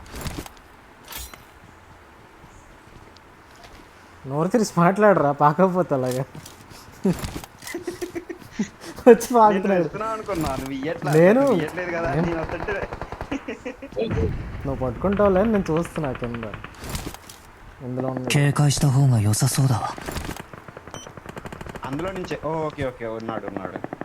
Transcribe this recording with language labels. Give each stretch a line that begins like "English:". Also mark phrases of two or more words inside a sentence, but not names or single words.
Telugu: నోరు తెరిచి మాట్లాడరా పాకపోతే అలాగా. వచ్చి పాకుతున్నాడు. అనుకున్నా నువ్వు నేను ఇయ్యట్లేదు కదా. నేను వస్తుంటే నువ్వు పట్టుకుంటావులే నేను చూస్తున్నా కింద. ఇందులో
Japanese: 警戒した方が良さそうだわ。
Telugu: అందులో నుంచే.
English: okay okay
Telugu: ఉన్నాడు ఉన్నాడు.